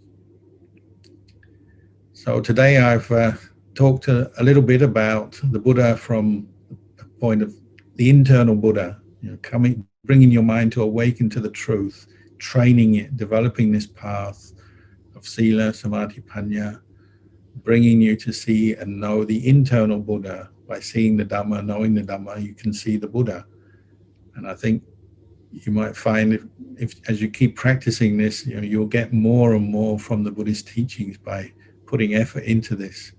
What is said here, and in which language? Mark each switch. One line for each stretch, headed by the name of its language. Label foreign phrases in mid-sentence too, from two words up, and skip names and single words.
English: So today I've talked a little bit about the Buddha from the point of the internal Buddha, bringing your mind to awaken to the truth, training it, developing this path of
Pali: sila, samadhi, panya,
English: bringing you to see and know the internal Buddha. By seeing the Dhamma, knowing the Dhamma, you can see the Buddha. And I think you might find if as you keep practicing this, you'll get more and more from the Buddhist teachings by putting effort into this.